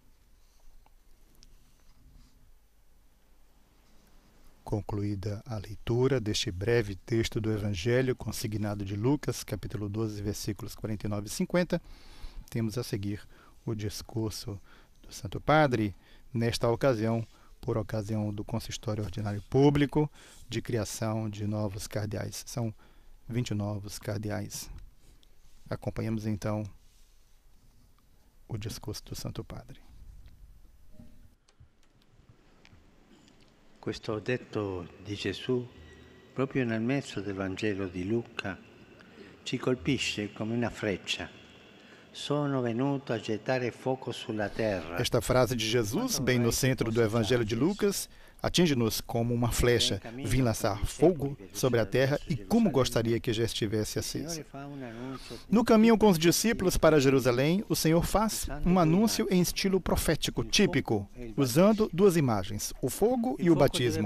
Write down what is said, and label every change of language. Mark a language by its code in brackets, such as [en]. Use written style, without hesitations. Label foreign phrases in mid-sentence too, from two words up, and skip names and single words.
[pt] Concluída a leitura deste breve texto do Evangelho consignado de Lucas, capítulo 12, versículos 49 e 50, temos a seguir o discurso do Santo Padre, nesta ocasião, por ocasião do consistório ordinário público de criação de novos cardeais. São 20 novos cardeais. Acompanhamos então o discurso do Santo Padre. [it] Questo detto di Gesù, proprio nel mezzo del Vangelo di Luca, ci colpisce come una freccia. Sono venuto a gettare fuoco sulla terra. [pt] Esta frase de Jesus, bem no centro do Evangelho de Lucas, atinge-nos como uma flecha. Vim lançar fogo sobre a terra e como gostaria que já estivesse acesa. No caminho com os discípulos para Jerusalém, o Senhor faz um anúncio em estilo profético, típico, usando duas imagens, o fogo e o batismo.